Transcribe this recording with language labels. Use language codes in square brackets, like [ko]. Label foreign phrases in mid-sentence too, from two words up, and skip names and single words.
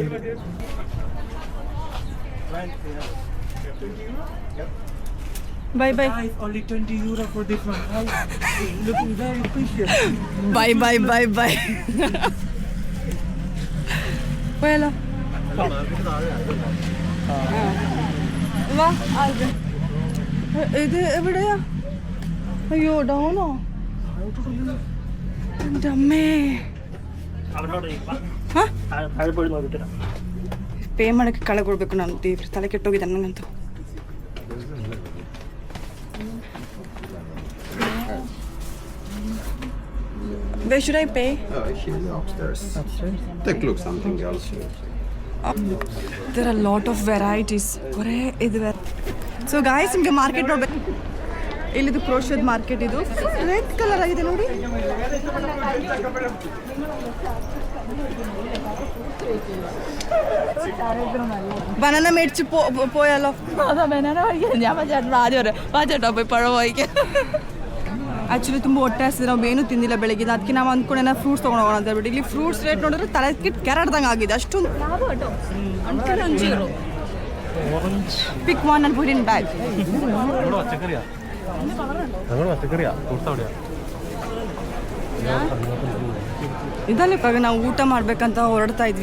[en] bye bye Only 20 euro for this one. Looking very precious. bye bye bye bye പോയാലോ? [ml] വാ ഇത് എവിടെയാ? അയ്യോ ഡൗണോ? എൻ്റെ അമ്മേ. [kn] ಪೇ ಮಾಡೋಕ್ಕೆ ಕಳೆ ಕೊಡಬೇಕು ನಾನು. ದೇವ್ರ ತಲೆ ಕೆಟ್ಟೋಗಿದ್ದಾನೆ ನನಗಂತೂ. [en] Where should I pay? Upstairs. Take a look something else. There are a lot of varieties. [kn] ಕೊರೇ ಇದು [en] so guys [kn] ನಿಮಗೆ ಮಾರ್ಕೆಟ್ ನೋಡ್ಬೇಕು. ಇಲ್ಲಿದು ಕ್ರೋಶದ್ ಮಾರ್ಕೆಟ್. ಇದು [en] red colour [kn] ಆಗಿದೆ ನೋಡಿ. [ml] ബനാന മേടിച്ച് പോയാലോ? അതാ ബനാന കഴിക്കാൻ ഞാൻ ചേട്ടൻ ആദ്യം ചേട്ടാ പോയി പഴം വായിക്കാൻ. [kn] ಆ್ಯಕ್ಚುಲಿ ತುಂಬ ಹೊಟ್ಟೆ ಹಸಿದ್ರೆ ನಾವು ಏನೂ ತಿಂದಿಲ್ಲ ಬೆಳಗ್ಗೆ. ಅದಕ್ಕೆ ನಾವು ಅಂದ್ಕೊಂಡೆ ಫ್ರೂಟ್ಸ್ ತೊಗೊಂಡೋಗೋಣ ಅಂತ ಹೇಳ್ಬಿಟ್ಟು ಇಲ್ಲಿ [en] fruits rate [kn] ನೋಡಿದ್ರೆ ತಲೆ ಕೆರಡ್ದಂಗೆ ಆಗಿದೆ ಅಷ್ಟೊಂದು. [en] pick one and put in bag. [kn] ಇದರಲ್ಲಿ ಇವಾಗ ನಾವು ಊಟ ಮಾಡ್ಬೇಕಂತ ಹೊರಡ್ತಾ ಇದ್ವಿ.